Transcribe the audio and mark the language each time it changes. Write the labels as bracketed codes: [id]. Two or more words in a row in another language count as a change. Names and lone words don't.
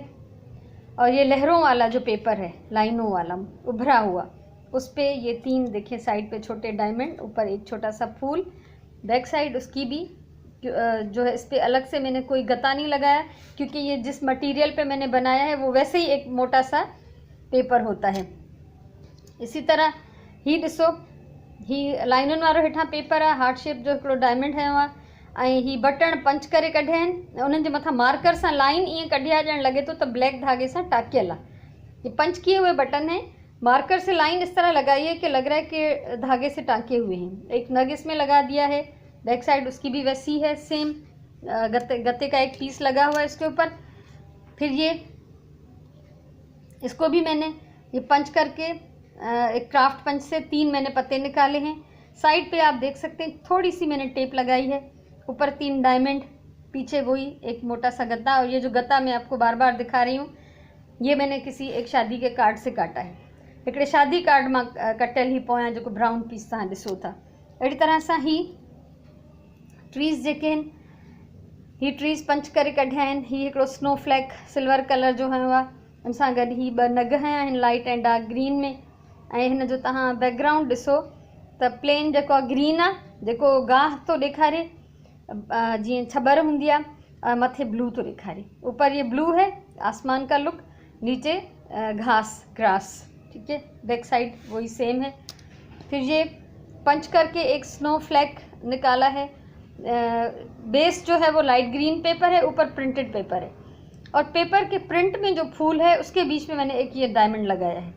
[ur] اور یہ لہروں والا جو پیپر ہے، لائنوں والا ابھرا ہوا، اس پہ یہ 3 دیکھیے سائڈ پہ چھوٹے ڈائمنڈ، اوپر ایک چھوٹا سا پھول. [en] back side [ur] اس کی بھی جو ہے اس پہ الگ سے میں نے کوئی گتا نہیں لگایا کیونکہ یہ جس میٹیریل پہ میں نے بنایا ہے وہ ویسے ہی ایک موٹا سا پیپر ہوتا ہے. [sd] इसी तरह ही ॾिसो, ही लाइनुनि वारो हेठां पेपर आहे, [en] heart shape [sd] जो हिकिड़ो डायमंड हयो आहे ऐं ही बटण पंच करे कढिया आहिनि, उन्हनि जे मथां मार्कर सां लाइन ईअं कढी आहे ॼण लॻे थो त ब्लैक धागे सां टाँकियल आहे। [ur] یہ پنچ کیے ہوئے بٹن ہیں، مارکر سے لائن اس طرح لگائی ہے کہ لگ رہا ہے کہ دھاگے سے ٹانکے ہوئے ہیں. ایک نگ اس میں لگا دیا ہے, [en] back side [ur] اس کی بھی ویسی ہے سیم، گتے کا ایک پیس لگا ہوا ہے اس کے اوپر. پھر یہ اس کو بھی میں نے یہ پنچ کر کے ایک [en] craft punch [ur] سے 3 میں نے پتے نکالے ہیں. سائڈ پہ آپ دیکھ سکتے ہیں تھوڑی سی میں نے ٹیپ لگائی ہے، اوپر 3 ڈائمنڈ، پیچھے وہی ایک موٹا سا گتا. اور یہ جو گتا میں آپ کو بار بار دکھا رہی ہوں یہ میں نے کسی ایک شادی کے کارڈ سے کاٹا ہے, [sd] हिकिड़े शादी कार्ड मां कटियल ही पोयां जेको [en] brown piece [sd] तव्हां ॾिसो था। अहिड़ी तरह सां ही ट्रीज़ जेके आहिनि, ही ट्रीज़ पंच करे कढिया आहिनि। ही हिकिड़ो [en] snow flake silver color [sd] जो हयो आहे, उन सां गॾु ही 2 नग हया आहिनि लाइट ऐं [en] dark green [sd] में। ऐं हिन जो तव्हां बैकग्राउंड ॾिसो त प्लेन जेको आहे ग्रीन आहे, जेको गाह थो ॾेखारे जीअं छबर हूंदी आहे, मथे ब्लू तो ॾेखारे। [ur] اوپر یہ بلیو ہے، آسمان کا لک، نیچے گھاس گراس، ٹھیک ہے. [en] back side [ur] وہی سیم ہے. پھر یہ پنچ کر کے ایک [en] snow flake [ur] نکالا ہے بیس جو ہے وہ [en] light green paper [ur] ہے، اوپر [en] printed paper [ur] ہے، اور پیپر کے پرنٹ میں جو پھول ہے اس کے بیچ میں میں نے ایک یہ ڈائمنڈ لگایا ہے.